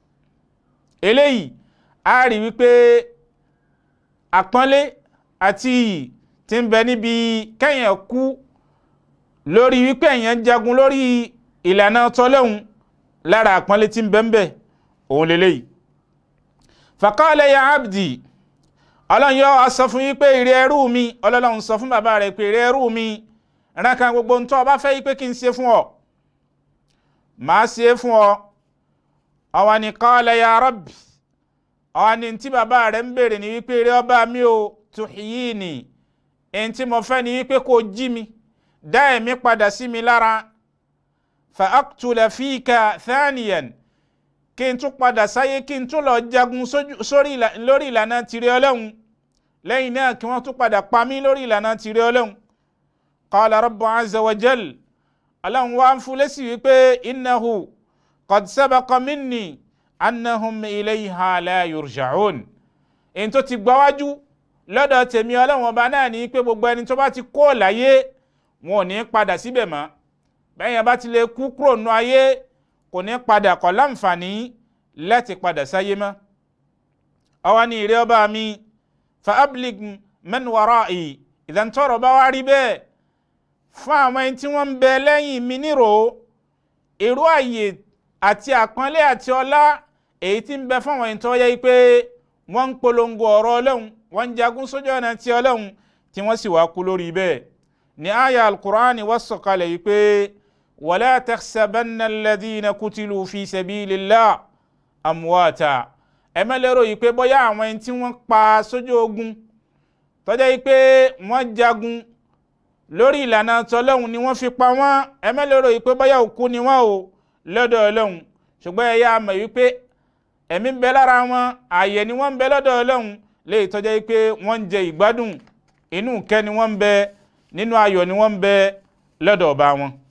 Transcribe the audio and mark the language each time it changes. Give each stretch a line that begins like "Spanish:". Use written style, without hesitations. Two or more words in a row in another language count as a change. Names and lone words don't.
Yoruba: Eléyìí a rí wípé àpọ́nlé àti iyì tí ń bẹ níbi kẹ́yìn kú lórí wípé èèyàn jagun lórí ìlànà t'Ọlọ́run, lára àpọ́nlé tí ń bẹ ń bẹ òun lélẹ́yìí.
Arabic: فقال يا عبدي,
Yoruba: Ọlọ́run yóò sọ fún yín pé ìrẹ ẹrú mi, Ọlọ́run sọ fún bàbá rẹ̀ pé ìrẹ ẹrú mi, rán kan gbogbo ń tó bá fẹ́ yí pé kí n ṣe fún ọ, máa ṣe fún ọ. Ó wá ní
Arabic: قال يا رب,
Yoruba: ó wá ní tí bàbá rẹ̀ ń bèèrè ní wípé ìrẹ ọba mi ò tuhyini, ẹni tí mo fẹ́ ní wípé kó jí mi, dá ẹ̀mí padà sí mi lára,
Arabic: فأقتل فيك ثانيا,
Yoruba: kí n tún padà sáyé, kí n tún lọ jagun lórí ìlànà tìrẹ Ọlọ́run, lẹ́yìn náà kí wọ́n tún padà pa mí lórí ìlànà tìrẹ Ọlọ́run.
Arabic: قال الرب عز وجل,
Yoruba: Ọlọ́run wá ń fún lésì wípé
Arabic: إنه قد سبق مني أنهم إليها لا يرجعون,
Yoruba: èyí tó ti gbáwájú lọ́dọ̀ tèmi Ọlọ́run ọba náà ní pé gbogbo ẹni tó bá ti kó láyé wọn ò ní padà síbẹ̀ mọ́. bẹ́yẹn bá ti lè kú kúrò nínú ayé kò ní padà, kò láǹfààní láti padà sáyé mọ́. Ó wá ní ìrẹ ọba mi,
Arabic: فأبلغ من ورائي,
Yoruba: ìdán tọ́rọ̀ bá wá rí bẹ́ẹ̀, fún àwọn ẹni tí wọ́n ń bẹ lẹ́yìn mi nírò èrò àyè àti àpọ́nlé àti ọlá èyí tí ń bẹ fún àwọn ẹni tó yẹ pé wọ́n ń polongo ọ̀rọ̀ Ọlọ́run, wọ́n ń jagun sójú ọ̀nà ti Ọlọ́run tí wọ́n sì wá kú lórí bẹ́ẹ̀. Ní àyà al-Qur'ani wá sọ̀kalẹ̀ yìí pé
Arabic: ولا تحسبن الذين قتلوا في سبيل الله أمواتا,
Yoruba: ẹ má lérò yìí pé bóyá àwọn ẹni tí wọ́n pa sójú ogun tó jẹ́ pé wọ́n jagun lórí ìlànà t'Ọlọ́run ni wọ́n fi pa wọ́n, ẹ má lérò yìí pé bóyá òkú ni wọ́n o lọ́dọ̀ Ọlọ́run, ṣùgbọ́n ẹ yá mọ̀ wípé ẹ̀mí ń bẹ lára wọn, ààyè ni wọ́n ń bẹ lọ́dọ̀ Ọlọ́run, léyìí tó jẹ́ pé wọ́n ń jẹ ìgbádùn, inú ìkẹ́ ni wọ́n ń bẹ, nínú ayọ̀ ni wọ́n ń bẹ lọ́dọ̀ ọba wọn.